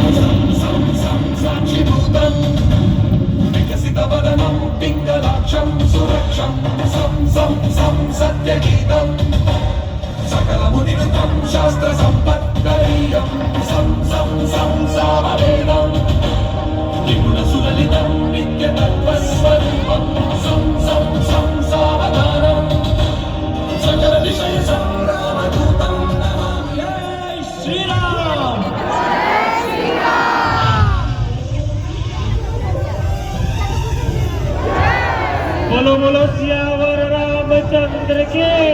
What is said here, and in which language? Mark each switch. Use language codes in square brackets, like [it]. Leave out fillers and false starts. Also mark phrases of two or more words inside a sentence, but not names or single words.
[sa] వికసిత వదనం పింగళాక్షం सुरक्षं सं सं सं सत्यगीतं सकलमुनिकृतं शास्त्रसम्पत्करीयं सं सं सं सामवेदं निगुणसुललितं नित्यतत्त्वस्वरूपं सं सं सं सावधानं सकलविषयसंग्रामदूतं नमामि जय श्रीराम [hi] बोलो बोलो सियावर रामचंद्र की